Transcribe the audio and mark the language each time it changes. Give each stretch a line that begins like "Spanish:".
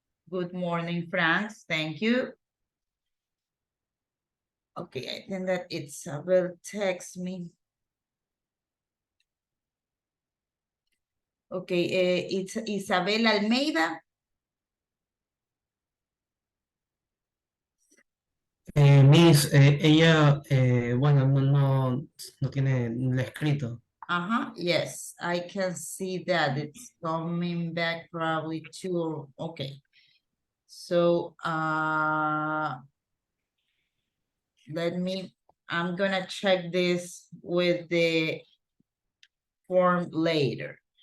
English: Good morning, Franz. Thank you. Okay, I think that Isabel text me. Okay, it's Isabel Almeida.
Spanish: Miss, ella, bueno, no tiene el escrito.
English: Yes, I can see that it's coming back probably too. Okay. So, I'm gonna check this with the form later.